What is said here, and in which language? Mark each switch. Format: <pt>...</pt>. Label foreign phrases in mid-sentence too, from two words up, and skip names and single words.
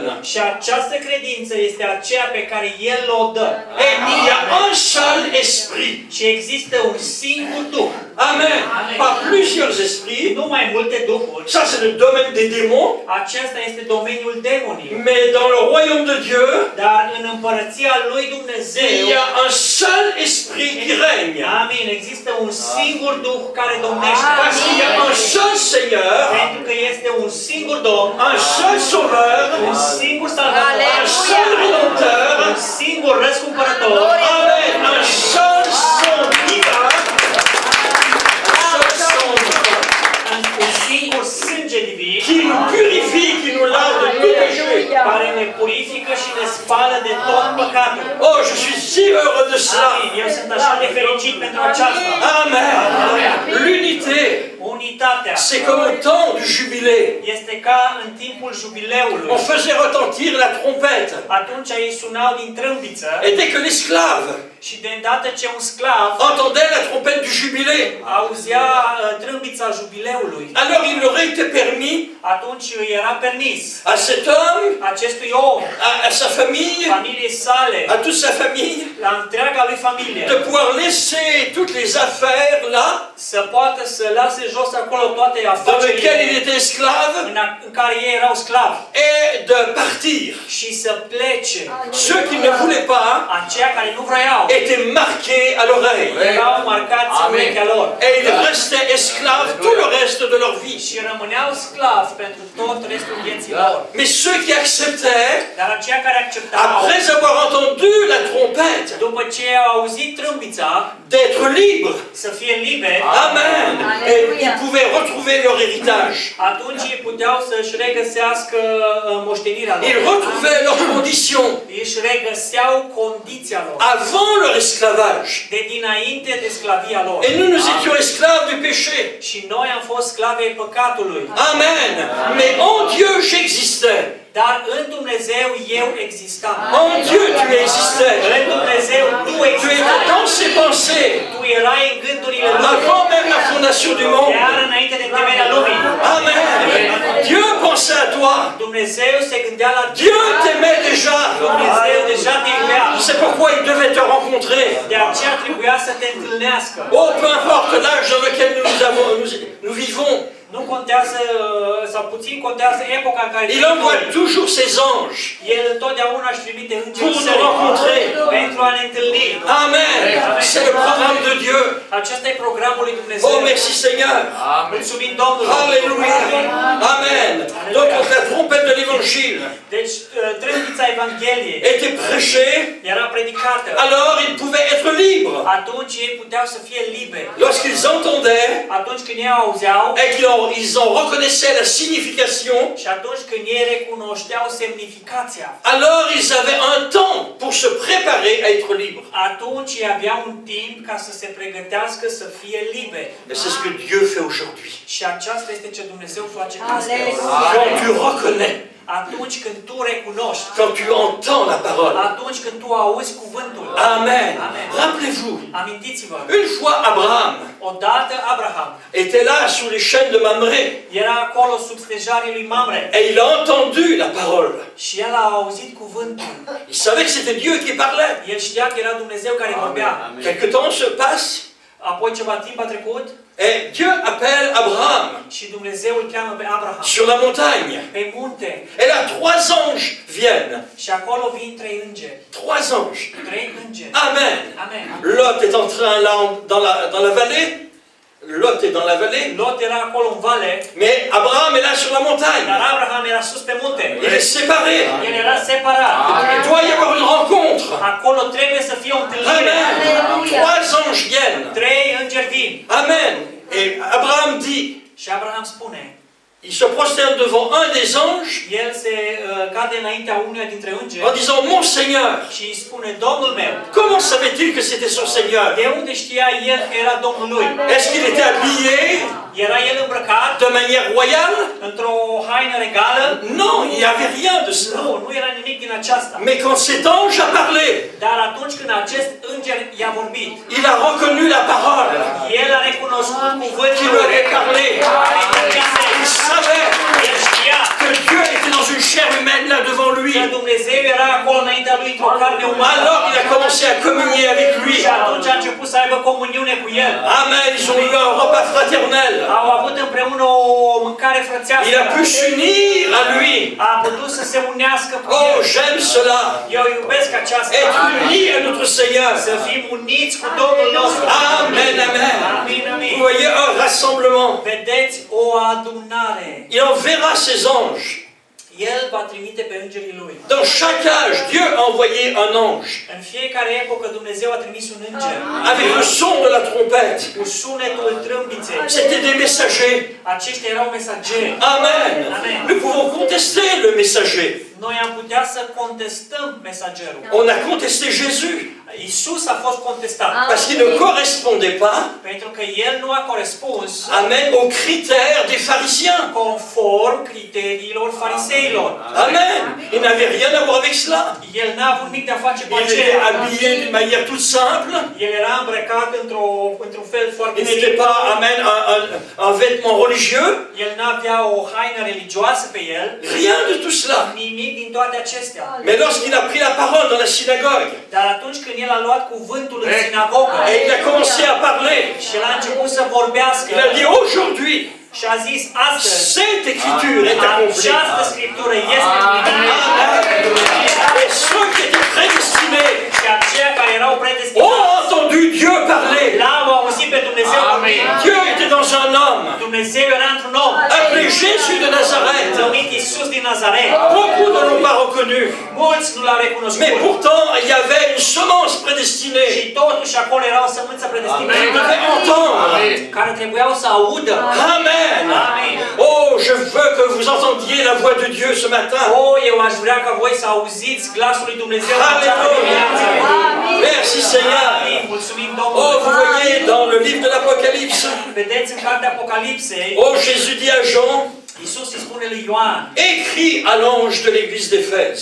<ro>Și această credință este aceea pe care El o dă.</ro> <fr>Et il y a un seul esprit.</fr> <ro>Și există un singur Duh.</ro> <fr>Amen. Pas plusieurs esprits.</fr> <ro>Nu mai multe duhuri.</ro> <fr>Ça, c'est le domaine des démons.</fr> <ro>Acesta este domeniul demonii.</ro> <fr>Mais dans le royaume de Dieu,</fr> <ro>Dar în împărăția lui Dumnezeu,</ro> <fr>il y a un seul esprit qui règne.</fr> <ro>amin, există un singur Duh care domnește.</ro> <fr>Parce qu'il y a un seul Seigneur,</fr> <ro>Pentru că este un singur Domn,</ro> <fr>un seul Sauveur,</fr> <ro>un singur Salvator,</ro> <fr>un seul Rédempteur.</fr> <ro>un singur răscumpărător,</ro> <fr>Amen. Un seul son divin. Un seul son</fr> <ro>un singur sânge divin</ro> <fr>qui nous purifie, qui nous lave de tout péché.</fr> <ro>care ne purifică și ne spală de tot păcatul.</ro> <fr>Oh, je suis si heureux de cela.</fr> <ro>Amin. Eu sunt așa de fericit pentru aceasta.</ro> <fr>Amen. L'unité,</fr> <ro>Unitatea</ro> <fr>c'est comme au temps du jubilé.</fr> <ro>este ca în timpul jubileului.</ro> <fr>On faisait retentir la trompette.</fr> <ro>Atunci ei sunau din trâmbiță</ro> <fr>Et dès que l'esclave</fr> <ro>și de îndată ce un sclav</ro> <fr>entendait la trompette du jubilé,</fr> <ro>auzea trâmbița jubileului,</ro> <fr>alors il aurait été permis</fr> <ro>atunci îi era permis</ro> <fr>à cet homme,</fr> <ro>acestui om,</ro> <fr>à sa famille,</fr> <ro>familiei sale,</ro> <fr>à toute sa famille,</fr> <ro>la întreaga lui familie,</ro> <fr>de pouvoir laisser toutes les affaires là,</fr> <ro>să poată să lase jos acolo toate</ro> <fr>dans lesquelles il</fr> <ro>afacerile</ro> <fr>était esclave,</fr> <ro>în care ei erau sclavi</ro> <fr>et de partir.</fr> <ro>și să plece.</ro> <fr>Ceux qui ne voulaient pas</fr> <ro>Aceia care nu vreau</ro> <fr>étaient marqués à l'oreille.</fr> <ro>erau marcați în urechea lor</ro> <fr>Et ils restaient esclaves tout le reste de leur vie.</fr> <ro>și rămâneau sclavi pentru tot restul vieții lor.</ro> <fr>Mais ceux qui acceptaient,</fr> <ro>Dar aceia care acceptau,</ro> <fr>après avoir entendu la trompette,</fr> <ro>după ce au auzit trâmbița,</ro> <fr>d'être libres,</fr> <ro>să fie liberi,</ro> <fr>amen, et ils pouvaient retrouver leur héritage.</fr> <ro>atunci ei puteau să-și regăsească moștenirea</ro> <fr>Ils</fr> <ro>lor.</ro> <fr>retrouvaient leurs conditions</fr> <ro>Își regăseau condiția lor</ro> <fr>avant leur esclavage.</fr> <ro>de dinainte de sclavia lor.</ro> <fr>Et nous, nous étions esclaves du péché.</fr> <ro>Și noi am fost sclave ai păcatului.</ro> <fr>Amen. Mais en Dieu, j'existais.</fr> <ro>Dar în Dumnezeu eu existam.</ro> <fr>En Dieu, tu existais.</fr> <ro>În Dumnezeu tu</ro> <fr>Tu étais</fr> <ro>existai.</ro> <fr>dans ses pensées.</fr> <ro>Tu erai în gândurile lui.</ro> <fr>Avant même la fondation du monde.</fr> <ro>Chiar înainte de temerea lumii.</ro> <fr>Amen. Dieu pensait à toi.</fr> <ro>Dumnezeu se gândea la tine.</ro> <fr>Dieu t'aimait déjà.</fr> <ro>Dumnezeu deja te iubea.</ro> <fr>C'est pourquoi il devait te rencontrer.</fr> <ro>De aceea trebuia să te întâlnească.</ro> <fr>Oh, peu importe l'âge dans lequel nous vivons.</fr> <ro>Nu contează, sau puțin contează epoca în care</ro> <fr>Il envoie toujours ses anges</fr> <ro>El întotdeauna își trimite</ro> <fr>pour</fr> <ro>îngerii</ro> <fr>nous</fr> <ro>săi</ro> <fr>rencontrer.</fr> <ro>pentru a ne întâlni.</ro> <fr>Amen. C'est le programme de Dieu.</fr> <ro>Acesta e programul lui Dumnezeu.</ro> <fr>Oh, merci Seigneur.</fr> <ro>Mulțumim Domnului.</ro> <fr>Alléluia. Amen. Donc la trompette de l'évangile</fr> <ro>Deci, trâmbița Evangheliei</ro> <fr>était prêchée,</fr> <ro>era predicată.</ro> <fr>alors ils pouvaient être libres.</fr> <ro>Atunci ei puteau să fie liberi.</ro> <fr>Lorsqu'ils entendaient</fr> <ro>Atunci când ei auzeau</ro> <fr>et qu'ils en reconnaissaient la signification,</fr> <ro>și atunci când ei recunoșteau semnificația,</ro> <fr>alors ils avaient un temps pour se préparer à être libres.</fr> <ro>atunci ei aveau un timp ca să se pregătească să fie liberi.</ro> <fr>Et c'est ce que Dieu fait aujourd'hui.</fr> <ro>Și aceasta este ce Dumnezeu face astăzi.</ro> <fr>Quand tu reconnais,</fr> <ro>Atunci când tu recunoști,</ro> <fr>quand tu entends la parole.</fr> <ro>atunci când tu auzi cuvântul.</ro> <fr>Amen.</fr> <ro>Amen.</ro> <fr>Rappelez-vous,</fr> <ro>Amintiți-vă,</ro> <fr>une fois Abraham</fr> <ro>odată Abraham</ro> <fr>était là sous les chaînes de Mamré</fr> <ro>era acolo sub stejarii lui Mamre</ro> <fr>et il a entendu la parole.</fr> <ro>și el a auzit cuvântul.</ro> <fr>Il savait que c'était Dieu qui parlait.</fr> <ro>El știa că era Dumnezeu care vorbea.</ro> <fr>Quelque temps se passe</fr> <ro>Apoi ceva timp a trecut</ro> <fr>et Dieu appelle Abraham</fr> <ro>și Dumnezeu îl cheamă pe Abraham</ro> <fr>sur la montagne.</fr> <ro>pe munte</ro> <fr>Et là, 3 anges viennent.</fr> <ro>și acolo vin 3 îngeri.</ro> <fr>3 anges.</fr> <ro>3 îngeri.</ro> <fr>Amen.</fr> <ro>Amen.</ro> <fr>Lot est en train là dans la vallée. Lot est dans la vallée.</fr> <ro>Lot era acolo în vale,</ro> <fr>Mais Abraham est là sur la montagne.</fr> <ro>dar Abraham era sus pe munte.</ro> <fr>Il est séparé.</fr> <ro>El era separat.</ro> <fr>Il doit y avoir une rencontre.</fr> <ro>Acolo trebuie să fie o întâlnire.</ro> <fr>Amen. 3 anges viennent.</fr> <ro>3 îngeri vin.</ro> <fr>Amen. Et Abraham dit,</fr> <ro>Și Abraham spune,</ro> <fr>il se prosterne devant un des anges</fr> <ro>el se cade înaintea unuia dintre</ro> <fr>en</fr> <ro>îngeri</ro> <fr>disant, mon Seigneur.</fr> <ro>și îi spune, Domnul meu.</ro> <fr>Comment savait-il que c'était son Seigneur?</fr> <ro>De unde știa el că era Domnul lui?</ro> <fr>Est-ce qu'il était habillé</fr> <ro>Era el îmbrăcat</ro> <fr>de manière royale?</fr> <ro>într-o haină regală?</ro> <fr>Non, il n'y avait rien de cela.</fr> <ro>Nu era nimic din aceasta.</ro> <fr>Mais quand cet ange a parlé,</fr> <ro>Dar atunci când acest înger i-a vorbit,</ro> <fr>il a reconnu la parole</fr> <ro>el a recunoscut</ro> <fr>qui</fr> <ro>cuvântul</ro> <fr>lui avait parlé.</fr> <ro>care îi vorbise.</ro> <fr>Il savait</fr> <ro>El știa</ro> <fr>que Dieu était dans une chair humaine là devant lui.</fr> <ro>că Dumnezeu era acolo înaintea lui într-o carne umană.</ro> <fr>Alors il a commencé à communier avec lui.</fr> <ro>Și atunci a început să aibă comuniune cu el.</ro> <fr>Amen, ils ont eu un repas fraternel.</fr> <ro>Au avut împreună o mâncare frățească.</ro> <fr>Il a pu s'unir à lui.</fr> <ro>A putut să se unească cu</ro> <fr>Oh,</fr> <ro>el.</ro> <fr>j'aime cela.</fr> <ro>Eu iubesc aceasta.</ro> <fr>Être unis à notre Seigneur.</fr> <ro>Să fim uniți cu Domnul nostru.</ro> <fr>Amen, amen.</fr> <ro>Amin, amin.</ro> <fr>Vous voyez un rassemblement.</fr> <ro>Vedeți o adunare.</ro> <fr>Il enverra ses anges.</fr> <ro>El va trimite pe îngerii lui.</ro> <fr>Dans chaque âge, Dieu a envoyé un ange</fr> <ro>În fiecare epocă Dumnezeu a trimis un înger.</ro> <fr>avec le son de la trompette.</fr> <ro>Cu sunetul trâmbiței.</ro> <fr>C'était des messagers.</fr> <ro>Aceștia erau mesageri.</ro> <fr>Amen.</fr> <ro>Amen.</ro> <fr>Nous pouvons contester le messager.</fr> <ro>Noi am putea să contestăm mesagerul.</ro> <fr>On a contesté Jésus</fr> <ro>Isus a fost contestat.</ro> <fr>parce qu'il ne correspondait pas,</fr> <ro>Pentru că el nu a corespuns</ro> <fr>amen, aux critères des pharisiens.</fr> <ro>conform criteriilor fariseilor.</ro> <fr>Amen. Il n'avait rien à voir avec cela.</fr> <ro>El n-a avut nimic de a face cu</ro> <fr>Il était</fr> <ro>aceea.</ro> <fr>habillé d'une manière toute simple.</fr> <ro>El era îmbrăcat într-un fel foarte</ro> <fr>Il n'était</fr> <ro>simplu.</ro> <fr>pas, amen, un vêtement religieux.</fr> <ro>El n-avea o haină religioasă pe el.</ro> <fr>Rien de tout cela.</fr> <ro>Nimic din toate acestea.</ro> <fr>Mais lorsqu'il a pris la parole dans la synagogue,</fr> <ro>Dar atunci când el a luat cuvântul în sinagogă</ro> <fr>et il a commencé à parler,</fr> <ro>și el a început să vorbească</ro> <fr>il a dit aujourd'hui,</fr> <ro>și a zis astăzi</ro> <fr>cette écriture est accomplie.</fr> <ro>această scriptură este împlinită.</ro> <fr>Et ceux qui étaient prédestinés</fr> <ro>Și aceia care erau predestinați</ro> <fr>ont entendu Dieu parler.</fr> <ro>l-au auzit pe Dumnezeu vorbind.</ro> <fr>Dieu était dans un homme</fr> <ro>Dumnezeu era într-un om</ro> <fr>appelé Jésus de Nazareth.</fr> <ro>numit Iisus din Nazaret.</ro> <fr>Beaucoup ne l'ont pas reconnu.</fr> <ro>Mulți nu l-au recunoscut.</ro> <fr>Mais pourtant, il y avait une semence prédestinée</fr> <ro>Și totuși acolo era o sămânță</ro> <fr>qui</fr> <ro>predestinată</ro> <fr>devait entendre.</fr> <ro>care trebuiau să audă.</ro> <fr>Amen.</fr> <ro>Amen.</ro> <fr>Oh, je veux que vous entendiez la voix de Dieu ce matin.</fr> <ro>Eu aș vrea ca voi să auziți glasul lui Dumnezeu în această dimineață.</ro> <fr>Merci Seigneur.</fr> <ro>Amin. Mulțumim</ro> <fr>Oh, vous</fr> <ro>Domnului.</ro> <fr>voyez dans le livre de l'Apocalypse,</fr> <ro>Vedeți în cartea Apocalipsei,</ro> <fr>oh, Jésus dit à Jean,</fr> <ro>Iisus îi spune lui Ioan,</ro> <fr>écris à l'ange de l'église d'Éphèse,</fr>